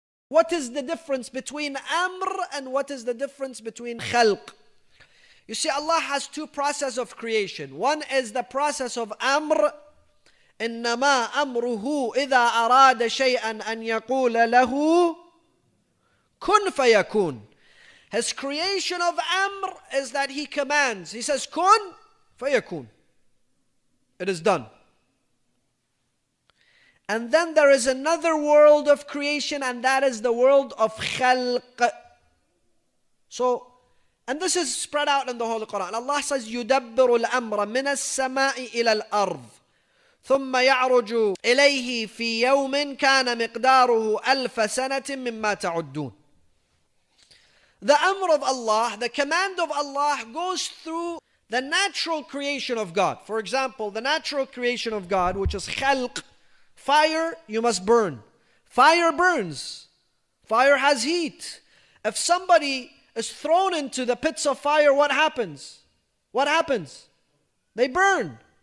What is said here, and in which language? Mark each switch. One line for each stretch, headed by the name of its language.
English: What is the difference between amr and what is the difference between khalq? You see, Allah has two processes of creation. One is the process of amr.
Arabic: إنما أمره إذا أراد شيئا أن يقول له كن فيكون.
English: His creation of amr is that he commands. He says
Arabic: kun fayakun.
English: It is done. And then there is another world of creation, and that is the world of khalq. So, and this is spread out in the Holy Quran. Allah says,
Arabic: يُدَبِّرُ الْأَمْرَ مِنَ السَّمَاءِ إِلَى الْأَرْضِ ثُمَّ يَعْرُجُ إِلَيْهِ فِي يَوْمٍ كَانَ مِقْدَارُهُ أَلْفَ سَنَةٍ مِمَّا تَعُدُّونَ.
English: The amr of Allah, the command of Allah goes through the natural creation of God. For example, the natural creation of God, which is khalq, fire, you must burn. Fire burns. Fire has heat. If somebody is thrown into the pits of fire, what happens? What happens? They burn.